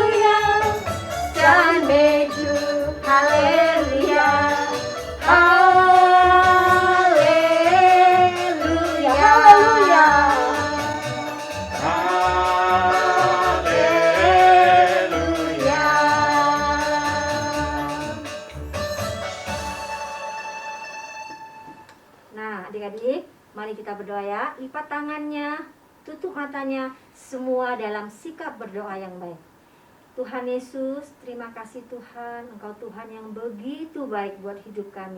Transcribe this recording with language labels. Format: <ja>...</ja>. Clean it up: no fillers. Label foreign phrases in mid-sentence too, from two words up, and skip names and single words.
<zh>亚，赞美主，哈利路亚，哈利路亚，哈利路亚。</zh> <id>Nah, adik-adik, mari kita berdoa ya. Lipat tangannya, tutup matanya, semua dalam sikap berdoa yang baik. Tuhan Yesus, terima kasih Tuhan, Engkau Tuhan yang begitu baik buat hidup kami.</id>